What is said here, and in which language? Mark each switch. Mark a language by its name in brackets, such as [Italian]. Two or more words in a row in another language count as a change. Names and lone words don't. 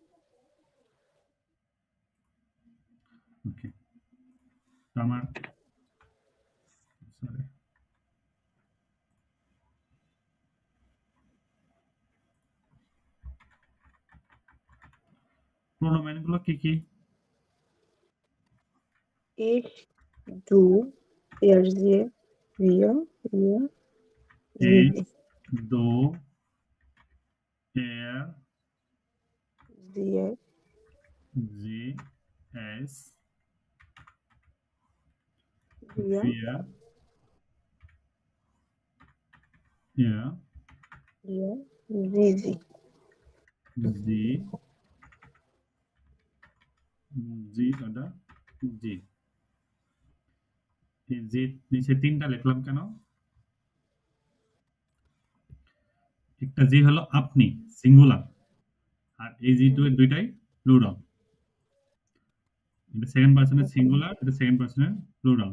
[Bangla] ওকে। তো আমার সরি। প্রোনোমেন গুলো কি কি? [German] Ich, du, er, sie, wir, Ich, sie, du, er, sie, sie, es, wir, wir, er, ihr, sie. sie, জি oder জি। [Bangla] এই জি নিচে ৩ টা লিখলাম কেন? একটা জি হলো আপনি, সিঙ্গুলার। আর এই জি দুইটাই প্লুরাল। এটা [English] second person-er [Bangla] সিঙ্গুলার, এটা [English] second person-er [Bangla] প্লুরাল।